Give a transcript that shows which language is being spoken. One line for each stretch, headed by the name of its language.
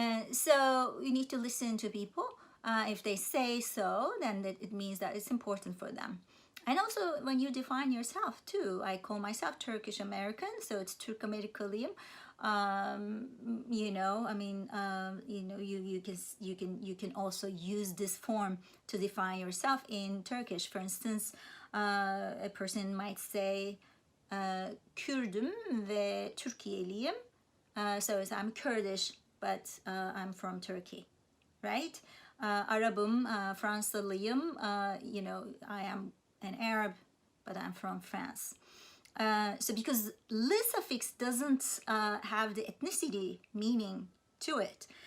English: So you need to listen to people. If they say so, then it means that it's important for them. And also when you define yourself too, I call myself Turkish American, so it's
Turkish: Türk Amerikalıyım.
English: You know, I mean, you know, you can also use this form to define yourself in Turkish. For instance, a person might say
Turkish: Kürdüm ve Türkiyeliyim.
English: So I'm Kurdish, but I'm from Turkey, right?
Turkish: Arabım, Fransızlıyım.
English: You know, I am an Arab, but I'm from France. So because le suffix doesn't have the ethnicity meaning to it.